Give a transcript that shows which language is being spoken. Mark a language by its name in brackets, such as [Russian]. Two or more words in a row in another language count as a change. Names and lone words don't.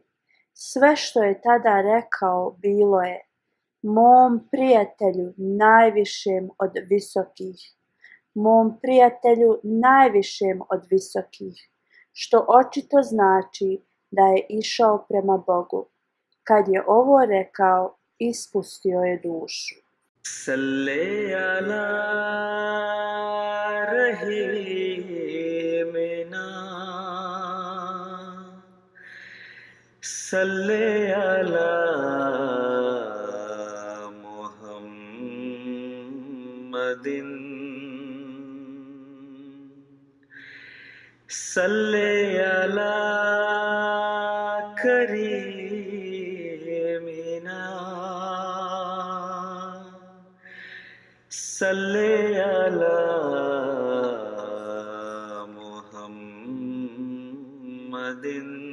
[Bosnian] Sve što je tada rekao bilo je: mom prijatelju najvišem od visokih, mom prijatelju najvišem od visokih, što očito znači da je išao prema Bogu. Kad je ovo rekao, ispustio je dušu. [Arabic] صل على رحيمنا، صل على محمد، صل على كريمنا، صل على محمد.